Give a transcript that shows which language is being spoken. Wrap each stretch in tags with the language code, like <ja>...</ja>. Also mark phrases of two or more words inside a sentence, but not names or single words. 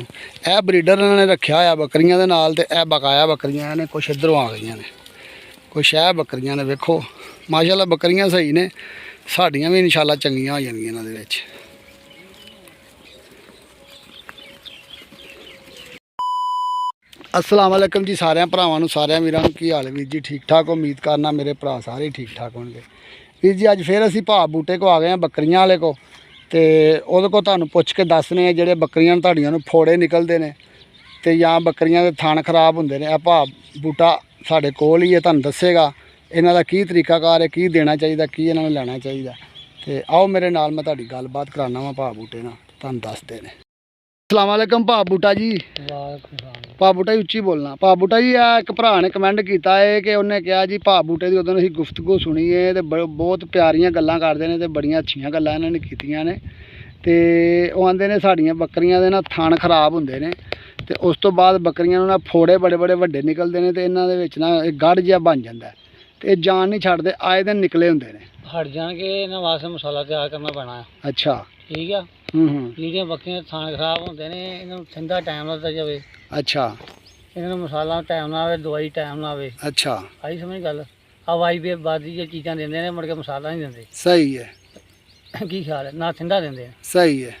<pa>ਇਹ ਬਰੀਡਰ ਇਹਨਾਂ ਨੇ ਰੱਖਿਆ ਹੋਇਆ ਬੱਕਰੀਆਂ ਦੇ ਨਾਲ ਤੇ ਇਹ ਬਕਾਇਆ ਬੱਕਰੀਆਂ ਨੇ ਕੁਛ ਇੱਧਰੋਂ ਆ ਗਈਆਂ ਨੇ ਕੁਛ ਇਹ ਬੱਕਰੀਆਂ ਨੇ ਵੇਖੋ ਮਾਸ਼ਾਅੱਲਾ ਬੱਕਰੀਆਂ ਸਹੀ ਨੇ ਸਾਡੀਆਂ ਵੀ ਇਨਸ਼ਾਅੱਲਾ ਚੰਗੀਆਂ ਹੋ ਜਾਣਗੀਆਂ ਇਹਨਾਂ ਦੇ ਵਿੱਚ।</pa> <ar>السلام عليكم</ar> <pa>ਜੀ ਸਾਰੇ ਭਰਾਵਾਂ ਨੂੰ ਸਾਰੇ ਵੀਰਾਂ ਨੂੰ ਕੀ ਹਾਲ ਵੀਰ ਜੀ ਠੀਕ ਠਾਕ ਉਮੀਦ ਕਰਨਾ ਮੇਰੇ ਭਰਾ ਸਾਰੇ ਠੀਕ ਠਾਕ ਹੋਣਗੇ। ਵੀਰ ਜੀ ਅੱਜ ਫਿਰ ਅਸੀਂ ਭਾਵ ਬੂਟੇ ਕੋ ਆ ਗਏ ਹੈਂ ਬੱਕਰੀਆਂ ਵਾਲੇ ਕੋ ਤੇ ਉਹਦੇ ਕੋ ਤੁਹਾਨੂੰ ਪੁੱਛ ਕੇ ਦੱਸਣੇ ਜਿਹੜੇ ਬੱਕਰੀਆਂ ਤੁਹਾਡੀਆਂ ਨੂੰ ਫੋੜੇ ਨਿਕਲਦੇ ਨੇ ਤੇ ਜਾਂ ਬੱਕਰੀਆਂ ਦੇ ਥਣ ਖ਼ਰਾਬ ਹੁੰਦੇ ਨੇ। ਭਾਵ ਬੂਟਾ ਸਾਡੇ ਕੋਲ ਹੀ ਹੈ ਤੁਹਾਨੂੰ ਦੱਸੇਗਾ ਇਨ੍ਹਾਂ ਦਾ ਕੀ ਤਰੀਕਾਕਾਰ ਹੈ ਕੀ ਦੇਣਾ ਚਾਹੀਦਾ ਕੀ ਇਨ੍ਹਾਂ ਨੂੰ ਲੈਣਾ ਚਾਹੀਦਾ ਤੇ ਆਓ ਮੇਰੇ ਨਾਲ ਮੈਂ ਤੁਹਾਡੀ ਗੱਲਬਾਤ ਕਰਾਣਾ ਵਾ ਭਾਵ ਬੂਟੇ ਨਾਲ ਤੁਹਾਨੂੰ ਦੱਸਦੇ ਨੇ।</pa> <ar>السلام عليكم</ar> <pa>ਭਾਵ ਬੂਟਾ ਜੀ। ਭਾਵ ਬੂਟਾ ਜੀ ਉੱਚੀ ਬੋਲਣਾ। ਭਾਵ ਬੂਟਾ ਜੀ ਏਕ ਭਰਾ ਨੇ ਕਮੈਂਟ ਕੀਆ ਹੈ ਕਿ ਉਨ੍ਹੇਂ ਕਹਾ ਜੀ ਭਾਵ ਬੂਟੇ ਕੀ ਉਦੋਂ ਅਸੀਂ ਗੁਫ਼ਤਗੂ ਸੁਣੀ ਹੈ ਤੋ ਬਹੁਤ ਪਿਆਰੀਆਂ ਗੱਲਾਂ ਕਰਦੇ ਨੇ ਤੇ ਬੜੀਆਂ ਅੱਛੀਆਂ ਗੱਲਾਂ ਇਨ੍ਹਾਂ ਨੇ ਕੀਤੀਆਂ ਨੇ ਤੇ ਓਹ ਆਂਦੇ ਨੇ ਸਾਡੀਆਂ ਬੱਕਰੀਆਂ ਦੇ ਨਾ ਥਣ ਖ਼ਰਾਬ ਹੁੰਦੇ ਨੇ ਤੇ ਉਸ ਤੋ ਬਾਦ ਬੱਕਰੀਆਂ ਨੂੰ ਨਾ ਫੋੜੇ ਬੜੇ ਬੜੇ ਵੱਡੇ ਨਿਕਲਦੇ ਨੇ ਤੇ ਇਨ੍ਹਾਂ ਦੇ ਵਿਚ ਨਾ ਗੜ੍ਹ ਜਿਹਾ ਬਣ ਜਾਂਦਾ ਤੇ ਜਾਨ ਨਹੀਂ ਛੱਡਦੇ ਆਏ ਦਿਨ ਨਿਕਲੇ ਹੁੰਦੇ ਨੇ। ਹਟ ਜਾਣਗੇ ਇਨ੍ਹਾਂ ਵਾਸਤੇ ਮਸਾਲਾ ਤਿਆਰ ਕਰਨਾ ਪੈਣਾ ਹੈ। अच्छा ਠੀਕ ਹੈ। ਜਿਹੜੀਆਂ ਬੱਕਰੀਆਂ ਥਣ ਖਰਾਬ ਹੁੰਦੇ ਨੇ ਇਹਨਾਂ ਨੂੰ ਠੰਡਾ ਟਾਈਮ ਲੱਗਦਾ ਜਾਵੇ। ਅੱਛਾ ਇਹਨਾਂ ਨੂੰ ਮਸਾਲਾ ਟਾਈਮ ਨਾਲ ਆਵੇ ਦਵਾਈ ਟਾਈਮ ਨਾਲ ਆਵੇ। ਅੱਛਾ ਆਈ ਸਮਝ ਗੱਲ ਹਵਾਈ ਵੀ ਬਾਦੀ ਜੇ ਚੀਜ਼ਾਂ ਦਿੰਦੇ ਨੇ ਮੁੜ ਕੇ ਮਸਾਲਾ ਨਹੀਂ ਦਿੰਦੇ। ਸਹੀ ਹੈ ਕੀ ਖਿਆਲ ਹੈ ਨਾ ਠੰਡਾ ਦਿੰਦੇ ਆ। ਸਹੀ ਹੈ</pa>